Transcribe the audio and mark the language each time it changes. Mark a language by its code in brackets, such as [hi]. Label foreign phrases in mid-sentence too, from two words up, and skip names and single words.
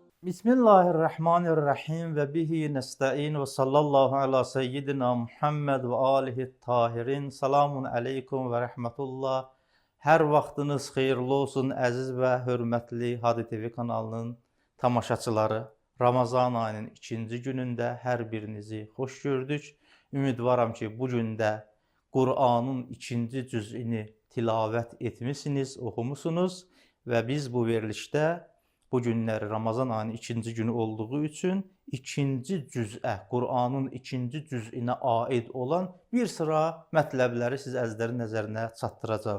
[ar] بسم الله الرحمن الرحيم وبه نستعين وصلى الله على سيدنا محمد وآله الطاهرين. السلام عليكم ورحمة الله. [az] Hər vaxtınız xeyirli olsun əziz və hörmətli Hadi TV kanalının tamaşaçıları. Ramazan ayının ikinci günündə hər birinizi xoş gördük. Ümidvaram ki, bu gündə Qur'anın ikinci cüz'ini tilavət etmişsiniz, oxumusunuz və biz bu verilişdə bu günləri Ramazan ayının ikinci günü olduğu üçün ikinci cüz'ə, Qur'anın ikinci cüz'inə aid olan bir sıra mətləbləri siz əzizlərin nəzərinə çatdıracağıq.